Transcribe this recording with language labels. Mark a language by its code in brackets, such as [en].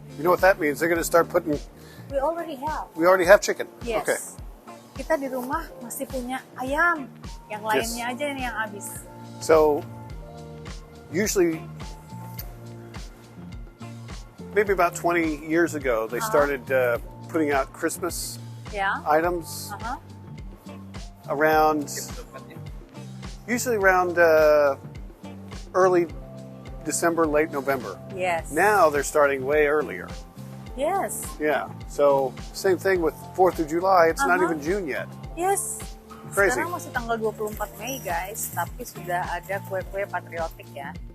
[en] You know what that means? They're going to start putting... We already have. We already have chicken. Yes. Okay. [id] Kita di rumah masih punya ayam. Yang lainnya aja nih yang habis. [en] So, usually, maybe about 20 years ago, they started putting out Christmas items around, usually around early December, late November. Yes. Now they're starting way earlier. Yes. Yeah. So, same thing with 4th of July. It's not even June yet. Yes. Crazy. [id] Sekarang masih tanggal 24 Mei guys, tapi sudah ada kue-kue patriotik ya.